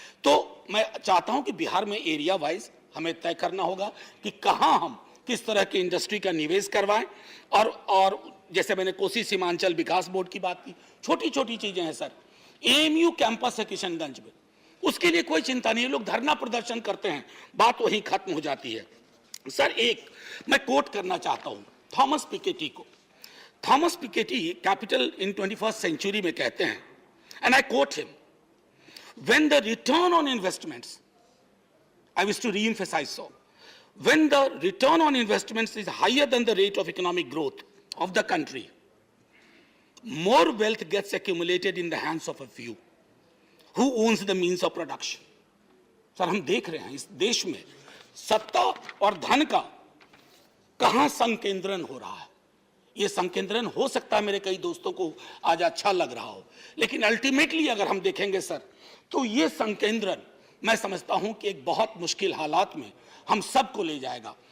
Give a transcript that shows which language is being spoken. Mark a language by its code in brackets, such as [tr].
[hi] तो मैं चाहता हूं कि बिहार में एरिया वाइज हमें तय करना होगा कि कहां हम किस तरह की इंडस्ट्री का निवेश करवाएं, और जैसे मैंने कोसी सीमांचल विकास बोर्ड की बात की, छोटी छोटी चीजें हैं सर। एएमयू कैंपस है किशनगंज में, उसके लिए कोई चिंता नहीं है, लोग धरना प्रदर्शन करते हैं, बात वहीं खत्म हो जाती है। सर एक मैं कोट करना चाहता हूं थॉमस पिकेटी को। [en] Thomas Piketty Capital in 21st Century में कहते हैं, and I quote him, when the return on investments, I wish to reemphasise so, when the return on investments is higher than the rate of economic growth of the country, more wealth gets accumulated in the hands of a few who owns the means of production. [hi] Sir हम देख रहे हैं इस देश में सत्ता और धन का कहां संकेंद्रण हो रहा है। ये संकेंद्रण हो सकता है मेरे कई दोस्तों को आज अच्छा लग रहा हो, लेकिन अल्टीमेटली अगर हम देखेंगे सर, तो ये संकेंद्रण मैं समझता हूं कि एक बहुत मुश्किल हालात में हम सबको ले जाएगा।